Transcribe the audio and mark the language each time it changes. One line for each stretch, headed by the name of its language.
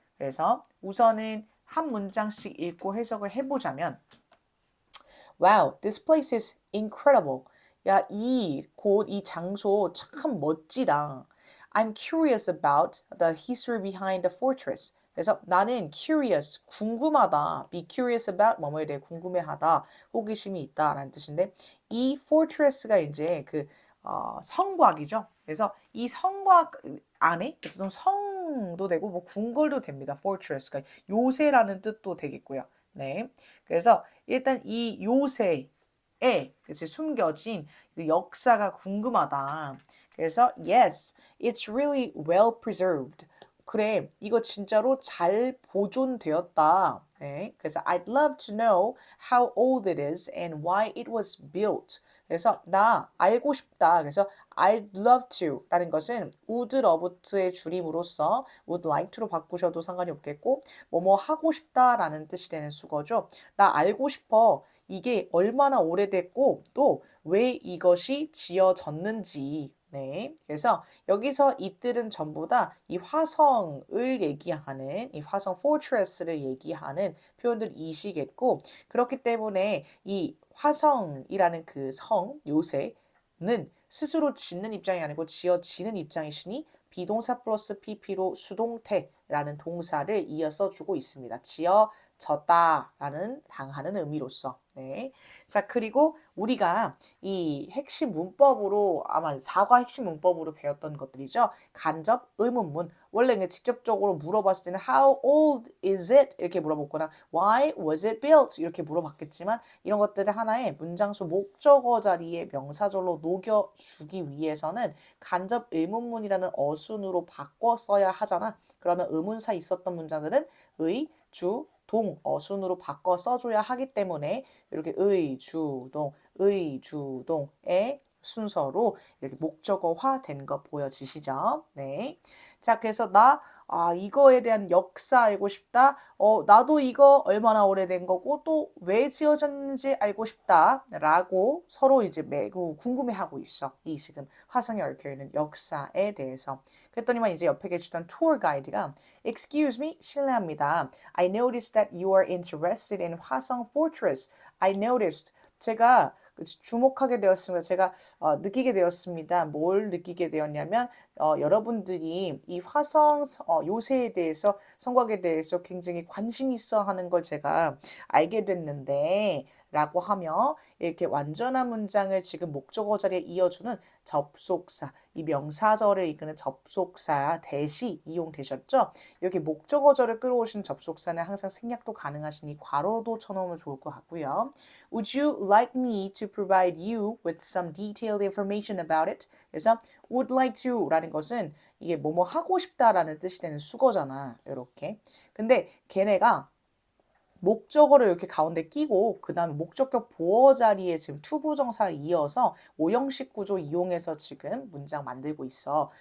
Korean: 그래서 우선은 한 문장씩 읽고 해석을 해보자면
English: Wow, this place is incredible.
Korean: 야, 이 곳, 이 장소 참 멋지다.
English: I'm curious about the history behind the fortress.
Korean: 그래서 나는 curious, 궁금하다.
English: Be curious about
Korean: 뭐뭐에 대해 궁금해하다. 호기심이 있다라는 뜻인데 이 fortress가 이제 그 성곽이죠. 그래서 이 성곽 안에 어떤 화성도 되고 뭐 궁궐도 됩니다. fortress가 요새라는 뜻도 되겠고요. 네. 그래서 일단 이 요새에 그치 숨겨진 그 역사가 궁금하다.
English: 그래서 yes, it's really well preserved.
Korean: 그래, 이거 진짜로 잘 보존되었다. 네.
English: 그래서 I'd love to know how old it is and why it was built.
Korean: 그래서 나 알고 싶다. 그래서
English: I'd love to
Korean: 라는 것은 would love의 줄임으로써
English: would like to
Korean: 로 바꾸셔도 상관이 없겠고 뭐뭐 하고 싶다라는 뜻이 되는 수거죠. 나 알고 싶어. 이게 얼마나 오래됐고 또 왜 이것이 지어졌는지. 네. 그래서 여기서 이들은 전부 다 이 화성을 얘기하는 이 화성 fortress를 얘기하는 표현들이시겠고 그렇기 때문에 이 화성이라는 그 성 요새는 스스로 짓는 입장이 아니고 지어지는 입장이시니 비동사 플러스 pp로 수동태라는 동사를 이어서 주고 있습니다. 지어졌다라는 당하는 의미로서. 네. 자, 그리고 우리가 이 핵심 문법으로 아마 사과 핵심 문법으로 배웠던 것들이죠. 간접 의문문. 원래 그냥 직접적으로 물어봤을 때는
English: how old is it?
Korean: 이렇게 물어봤거나
English: why was it built?
Korean: 이렇게 물어봤겠지만 이런 것들을 하나의 문장수 목적어 자리에 명사절로 녹여주기 위해서는 간접 의문문이라는 어순으로 바꿔 써야 하잖아. 그러면 의문사 있었던 문장들은 의, 주, 동 어순으로 바꿔 써줘야 하기 때문에 이렇게 의, 주, 동, 의, 주, 동의 순서로 이렇게 목적어화 된 거 보여지시죠? 네. 자, 그래서 이거에 대한 역사 알고 싶다. 나도 이거 얼마나 오래된 거고 또 왜 지어졌는지 알고 싶다. 라고 서로 이제 매우 궁금해하고 있어. 이 지금 화성에 얽혀있는 역사에 대해서. 그랬더니만 이제 옆에 계시던 투어 가이드가
English: Excuse me,
Korean: 실례합니다.
English: I noticed that you are interested in 화성 Fortress. I noticed.
Korean: 제가 주목하게 되었습니다. 제가 느끼게 되었습니다. 뭘 느끼게 되었냐면 여러분들이 이 화성 요새에 대해서 성곽에 대해서 굉장히 관심 있어 하는 걸 제가 알게 됐는데 라고 하며 이렇게 완전한 문장을 지금 목적어 자리에 이어주는 접속사, 이 명사절을 이끄는 접속사 대시 이용되셨죠? 이렇게 목적어절을 끌어오신 접속사는 항상 생략도 가능하시니 괄호도 쳐놓으면 좋을 것 같고요.
English: Would you like me to provide you with some detailed information about it?
Korean: 그래서
English: would like to
Korean: 라는 것은 이게 뭐뭐 하고 싶다라는 뜻이 되는 수거잖아. 이렇게. 근데 걔네가 목적어를 이렇게 가운데 끼고 그 다음에 목적격 보어 자리에 지금 투부정사를 이어서 오형식 구조 이용해서 지금 문장 만들고 있어.